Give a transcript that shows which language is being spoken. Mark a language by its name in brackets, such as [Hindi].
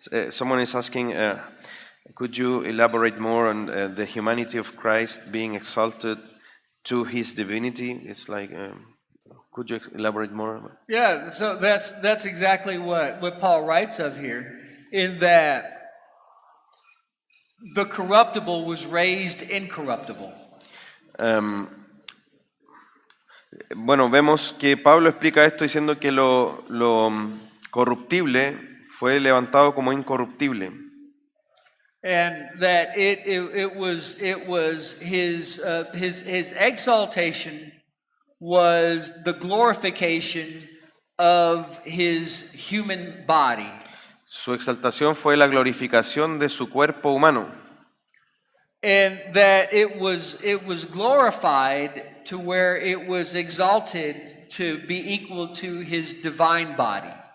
[English] Someone is asking, could you elaborate more on the humanity of Christ being exalted to his divinity? It's like, could you elaborate more? Yeah, so that's exactly what Paul writes of here, in that the corruptible was raised incorruptible. [Spanish] Bueno, vemos que Pablo explica esto diciendo que lo corruptible fue levantado como incorruptible. [English] And that it was his exaltation was the glorification of his human body. [Spanish] Su exaltación fue la glorificación de su cuerpo humano. [English] And that it was glorified to where it was exalted to be equal to his divine body.